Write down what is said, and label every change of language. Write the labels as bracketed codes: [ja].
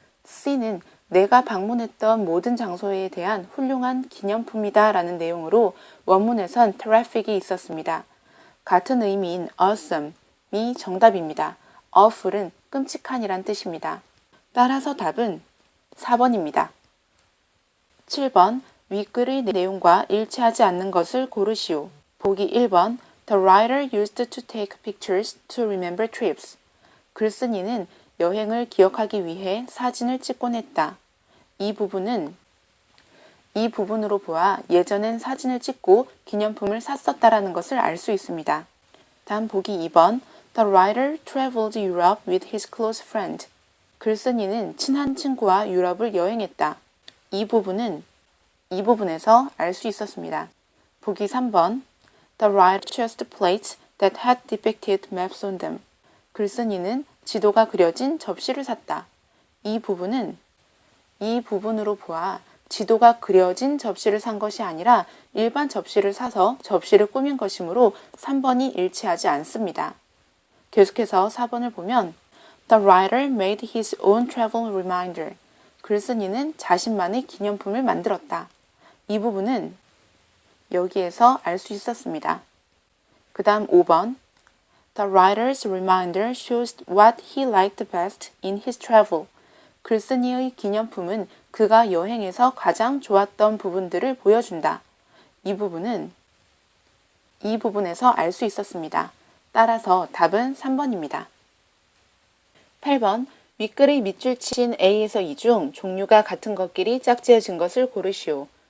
[ko] C는 내가 방문했던 모든 장소에 대한 훌륭한 기념품이다 라는 내용으로 원문에선 terrific이 있었습니다. 같은 의미인 awesome이 정답입니다. awful은 끔찍한이란 뜻입니다. 따라서 답은 4번입니다. 7번 윗글의 내용과 일치하지 않는 것을 고르시오. 보기 1번 [en] The writer used to take pictures to remember trips. [ko] 글쓴이는 여행을 기억하기 위해 사진을 찍곤 했다. 이 부분으로 보아 예전엔 사진을 찍고 기념품을 샀었다라는 것을 알 수 있습니다. 다음 보기 2번 [en] The writer traveled Europe with his close friend. [ko] 글쓴이는 친한 친구와 유럽을 여행했다. 이 부분에서 알 수 있었습니다. 보기 3번 [en] The writer chose plates that had depicted maps on them. [ko] 글쓴이는 지도가 그려진 접시를 샀다. 이 부분은 이 부분으로 보아 지도가 그려진 접시를 산 것이 아니라 일반 접시를 사서 접시를 꾸민 것이므로 3번이 일치하지 않습니다. 계속해서 4번을 보면 [en] The writer made his own travel reminder. [ko] 글쓴이는 자신만의 기념품을 만들었다. 이 부분은 여기에서 알 수 있었습니다. 그 다음 5번 [en] The writer's reminder shows what he liked best in his travel. [ko] 글쓴이의 기념품은 그가 여행에서 가장 좋았던 부분들을 보여준다. 이 부분에서 알 수 있었습니다. 따라서 답은 3번입니다. 8번 윗글의 밑줄 친 A에서 E 중 종류가 같은 것끼리 짝지어진 것을 고르시오.